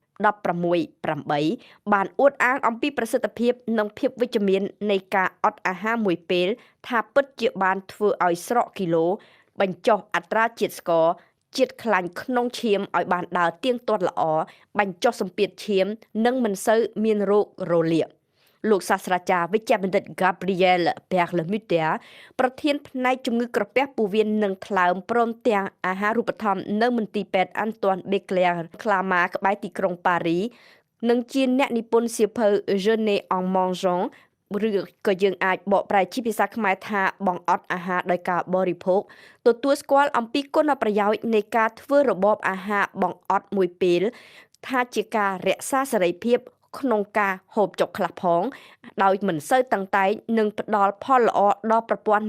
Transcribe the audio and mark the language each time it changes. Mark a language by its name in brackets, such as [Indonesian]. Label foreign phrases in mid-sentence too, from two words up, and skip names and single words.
[Khmer] 16-8 បានអួតអាងអំពីប្រសិទ្ធភាពនិងភាពវិជ្ជមាននៃការអត់អាហារមួយពេលថាពិតជាបានធ្វើឲ្យស្រកគីឡូបញ្ចុះអត្រាជាតិស្ករជាតិខ្លាញ់ក្នុងឈាមឲ្យបានដើរទៀងទាត់ល្អបញ្ចុះសម្ពាធឈាមនិងមិនសូវមានរោគរលាកលោកសាស្ត្រាចារ្យវិជ្ជបណ្ឌិត Gabriel Perlemutter ប្រធានផ្នែកជំងឺ ក្រពះពោះវៀននិងថ្លើមព្រមទាំងអាហារូបត្ថម្ភនៅមន្ទីរពេទ្យ Antoine Béclère Clama ក្បែរទីក្រុងប៉ារីនិងជាអ្នកនិពន្ធសៀវភៅ Jeûner en mangeant ឬក៏យើងអាចបកប្រែជាភាសាខ្មែរថាបង្អត់អាហារដោយការបរិភោគទទួលស្គាល់អំពី គុណប្រយោជន៍នៃការធ្វើរបបអាហារបង្អត់មួយពេលថាជាការរក្សាសេរីភាពក្នុងការហូបចុកខ្លះផងដោយមិនសូវតឹងតែងនិងផ្ដល់ផលល្អដល់ប្រព័ន្ធ